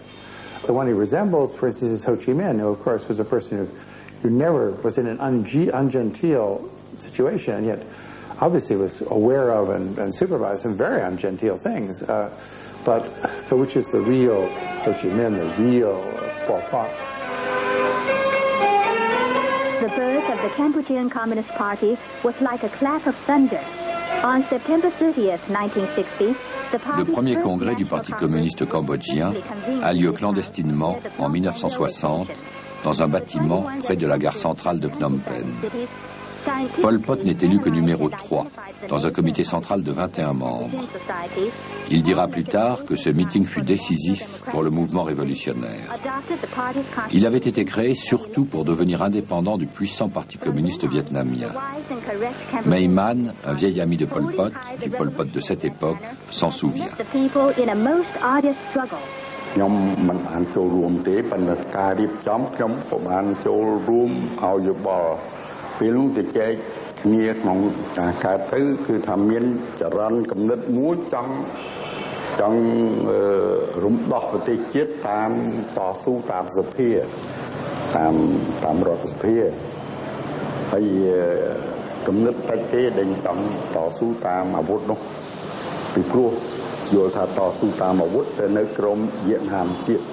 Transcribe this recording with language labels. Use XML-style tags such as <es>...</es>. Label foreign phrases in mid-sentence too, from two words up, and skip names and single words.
<en>The one he resembles, for instance, is Ho Chi Minh, who, of course, was a person who never was in an ungenteel situation, and yet obviously was aware of and supervised some very ungenteel things. But so which is the real Ho Chi Minh, the real Pol Pot? The birth of the Cambodian Communist Party was like a clap of thunder. On September 30th, 1960,</en> <fr>le premier congrès du Parti communiste cambodgien a lieu clandestinement en 1960 dans un bâtiment près de la gare centrale de Phnom Penh. Pol Pot n'est élu que numéro 3 dans un comité central de 21 membres. Il dira plus tard que ce meeting fut décisif pour le mouvement révolutionnaire. Il avait été créé surtout pour devenir indépendant du puissant Parti communiste vietnamien. May Man, un vieil ami de Pol Pot, du Pol Pot de cette époque, s'en souvient.</fr> <km>ខ្ញុំមិនបានចូលរួមទេប៉ុន្តែការរៀបចំខ្ញុំក៏បានចូលរួមឲ្យយោបល់ពេលនោះ ទៅចែកគ្នាក្នុងការកើតទៅគឺថាមានចរន្តគំនិតមួយចង់រំដោះប្រទេសជាតិតាមតស៊ូតាមសភាតាមរដ្ឋសភាហើយគំនិតតែគេដែលចង់តស៊ូតាមអាវុធនោះពីព្រោះយល់ថាតស៊ូតាមអាវុធទៅនៅក្រមវៀតណាមទៀត</km>